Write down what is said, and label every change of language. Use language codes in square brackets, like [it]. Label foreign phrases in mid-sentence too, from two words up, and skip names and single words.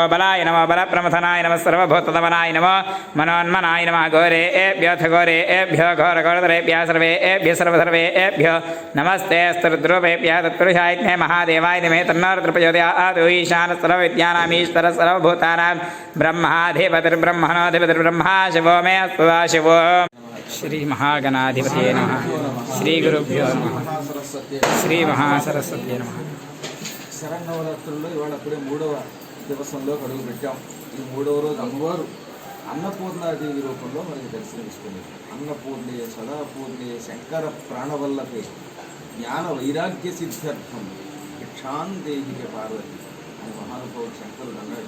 [sa] बलाय नमो बलप्रमथनाय नमः सर्वभूतदमनाय नमो मनोन्मनाय नमः घोरेभ्यो घोरेभ्यो घोरघोरधरेभ्यः सर्वेभ्यः सर्वसर्वेभ्यो नमस्ते स्तुरुद्रूपेभ्यः तत्पुरुषाय महादेवाय नमः तन्नो रुद्रप्रचोदयात् ईशानः सर्वविद्यानामीश्वरः सर्वभूतानां ब्रह्माधिपतिर्ब्रह्मणोऽधिपतिर्ब्रह्म शिवो मे शिवो श्री महागणाधिपतये नमः श्री गुरुभ्यो नमः శ్రీ మహాసరస్వతి నమః. [te] శరన్నవరాత్రుల్లో ఇవాళ అప్పుడే 3వ దివసంలో అడుగు పెట్టాం. ఈ 3వ రోజు అమ్మవారు అన్నపూర్ణాదేవి రూపంలో మనకి దర్శనమిస్తుంది. [sa] అన్నపూర్ణే సదాపూర్ణే శంకర ప్రాణవల్లభే జ్ఞాన వైరాగ్య సిద్ధ్యర్థం భిక్షాందేహిక పార్వతి [te] అని మహానుభావుడు శంకరుడు అన్నాడు.